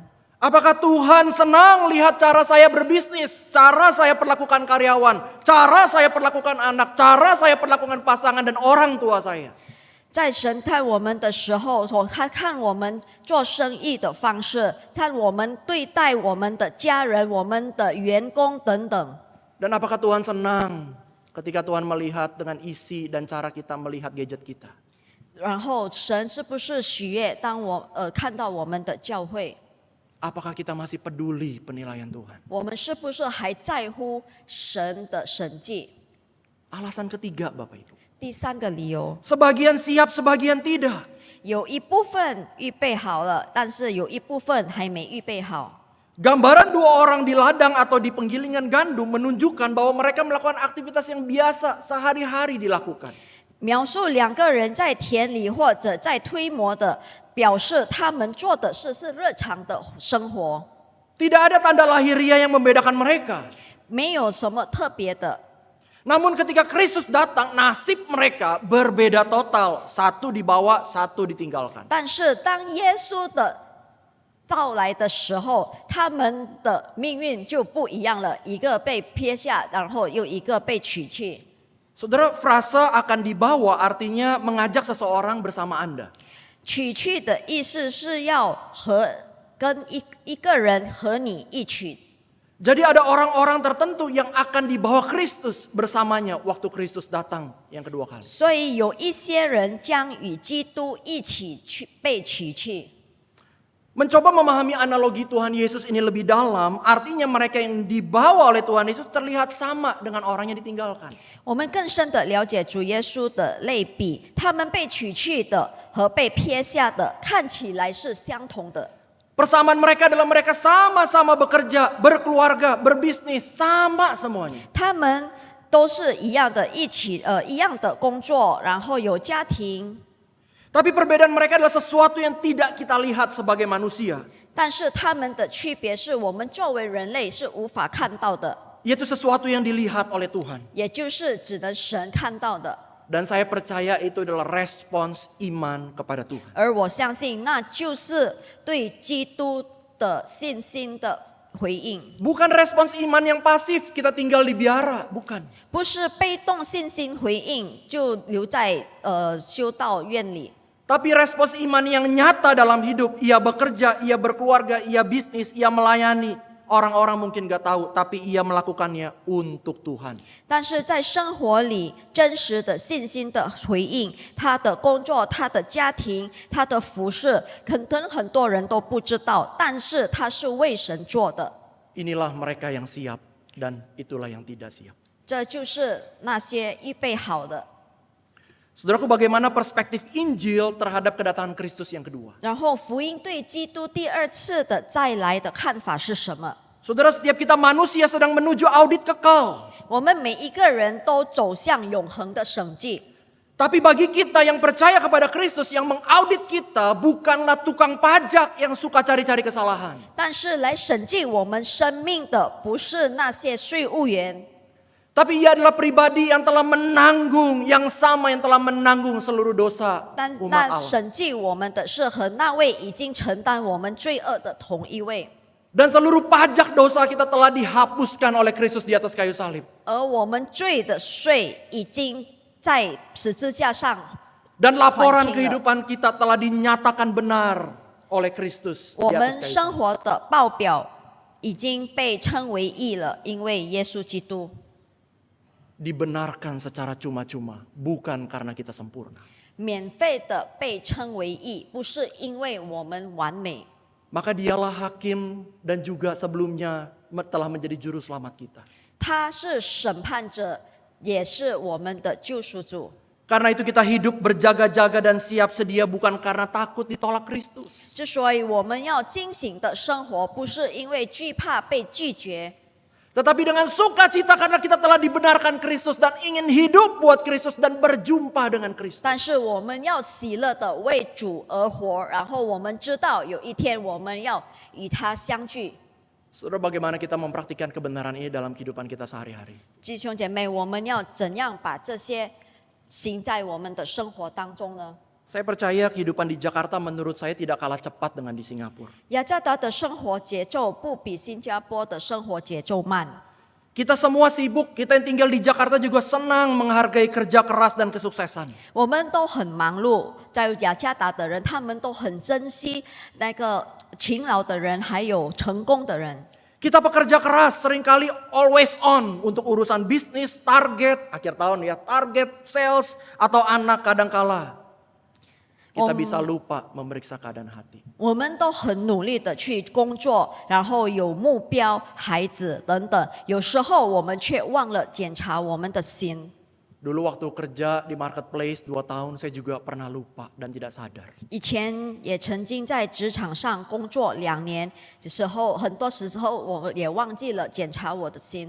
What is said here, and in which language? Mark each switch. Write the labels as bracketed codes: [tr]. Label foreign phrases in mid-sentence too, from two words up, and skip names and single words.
[id] Apakah Tuhan senang lihat cara saya berbisnis, cara saya perlakukan karyawan, cara saya perlakukan anak, cara saya perlakukan pasangan dan orang tua saya? [zh] 在神看我们的时候，他看我们做生意的方式，看我们对待我们的家人、我们的员工等等。 [id] Dan apakah Tuhan senang ketika Tuhan melihat dengan isi dan cara kita melihat gadget kita? [zh] 然后，神是不是喜悦？当看到我们的教会， [id] Apakah kita masih peduli penilaian Tuhan? [zh] 我们是不是还在乎神的审计？ [id] Alasan ketiga Bapak Ibu. [zh] 第三个理由， [id] Sebagian siap, sebagian tidak. [zh] 有一部分预备好了，但是有一部分还没预备好。 [id] Gambaran dua orang di ladang atau di penggilingan gandum menunjukkan bahwa mereka melakukan aktivitas yang biasa sehari-hari dilakukan. [zh] 描述两个人在田里或者在推磨的，表示他们做的事是日常的生活， [id] Tidak ada tanda lahiriah yang membedakan mereka. [zh] 没有什么特别的。 [id] Namun ketika Kristus datang, nasib mereka berbeda total. Satu dibawa, satu ditinggalkan. [zh] 但是当耶稣的到来的时候，他们的命运就不一样了，一个被撇下，然后又一个被取去。 [id] Saudara, frase akan dibawa artinya mengajak seseorang bersama Anda. [zh] 取去的意思是要跟一个人和你一起。 [id] Jadi ada orang-orang tertentu yang akan dibawa Kristus bersamanya waktu Kristus datang yang kedua kali. [zh] 所以有一些人将与基督一起被取去。 [id] Mencoba memahami analogi Tuhan Yesus ini lebih dalam, artinya mereka yang dibawa oleh Tuhan Yesus terlihat sama dengan orang yang ditinggalkan. [zh] 我们更深的了解主耶稣的类比，他们被取去的和被撇下的看起来是相同的。 [id] Persamaan mereka adalah mereka sama-sama bekerja, berkeluarga, berbisnis, sama semuanya. [zh] 他们都是一样的，一样的工作，然后有家庭。 [id] Tapi perbedaan mereka adalah sesuatu yang tidak kita lihat sebagai manusia. [zh] 但是他们的区别是我们作为人类是无法看到的， [id] Yaitu sesuatu yang dilihat oleh Tuhan. [zh] 也就是只能神看到的。 [id] Dan saya percaya itu adalah respons iman kepada Tuhan. [zh] 而我相信，那就是对基督的信心的回应， [id] Bukan respons iman yang pasif, kita tinggal di biara. Bukan. [zh] 不是被动信心回应就留在修道院里。 [id] Tapi respons iman yang nyata dalam hidup. Ia bekerja, ia berkeluarga, ia bisnis, ia melayani. Orang-orang mungkin gak tahu, tapi ia melakukannya untuk Tuhan. [zh] 但是在生活里，真实的信心的回应，他的工作、他的家庭、他的服饰，可能很多人都不知道，但是他是为神做的。 [id] Inilah mereka yang siap dan itulah yang tidak siap. [zh] 这就是那些预备好的。 [id] Saudaraku, bagaimana perspektif Injil terhadap kedatangan Kristus yang kedua? [zh] 然后福音对基督第二次的再来的看法是什么？ [id] Saudara, setiap kita manusia sedang menuju audit kekal. [zh] 我们每一个人都走向永恒的审计。 [id] Tapi bagi kita yang percaya kepada Kristus, yang mengaudit kita bukanlah tukang pajak yang suka cari-cari kesalahan. [zh] 但是来审计我们生命的不是那些税务员， [id] Tapi ia adalah pribadi yang telah menanggung, yang sama yang telah menanggung seluruh dosa [zh] 但 [id] umat Allah. [zh] 审计我们的是和那位已经承担我们罪恶的同一位。 [id] Dan seluruh pajak dosa kita telah dihapuskan oleh Kristus di atas kayu salib. [zh] 而我们罪的税已经在十字架上， [id] Dan laporan [zh] 还清了。 [id] kehidupan kita telah dinyatakan benar oleh Kristus [zh] 我 [id] di atas [zh] 们 [id] kayu [zh] 生 [id] salib. [zh] 活的报表已经被称为义了，因为耶稣基督。 [id] Dibenarkan secara cuma-cuma, bukan karena kita sempurna. [zh] 免费的被称为义，不是因为我们完美。 [id] Maka dialah hakim dan juga sebelumnya telah menjadi juru selamat kita. [zh] 他是审判者，也是我们的救赎主。 [id] Karena itu kita hidup berjaga-jaga dan siap sedia bukan karena takut ditolak Kristus. [zh] 之所以我们要警醒的生活，不是因为惧怕被拒绝， [id] Tetapi dengan sukacita karena kita telah dibenarkan Kristus dan ingin hidup buat Kristus dan berjumpa dengan Kristus. [zh] 但是我们要喜乐的为主而活，然后我们知道有一天我们要与他相聚。 [id] Saudara, bagaimana kita mempraktikkan kebenaran ini dalam kehidupan kita sehari-hari? [zh] 弟兄姐妹，我们要怎样把这些行在我们的生活当中呢？ [id] Saya percaya kehidupan di Jakarta menurut saya tidak kalah cepat dengan di Singapura. [zh] 雅加达的生活节奏不比新加坡的生活节奏慢。 [id] Kita semua sibuk, kita yang tinggal di Jakarta juga senang menghargai kerja keras dan kesuksesan. [zh] 我们都很忙碌，在雅加达的人，他们都很珍惜那个勤劳的人，还有成功的人。 [id] Kita pekerja keras, seringkali [en] always on [id] untuk urusan bisnis, target, akhir tahun ya, target, sales, atau anak kadangkala. Kita bisa lupa memeriksa keadaan hati. [zh] 我们都很努力的去工作，然后有目标、孩子等等。有时候我们却忘了检查我们的心。 [id] Dulu waktu kerja di marketplace 2 tahun saya juga pernah lupa dan tidak sadar. [zh] 以前也曾经在职场上工作2年的时候，很多时候我也忘记了检查我的心。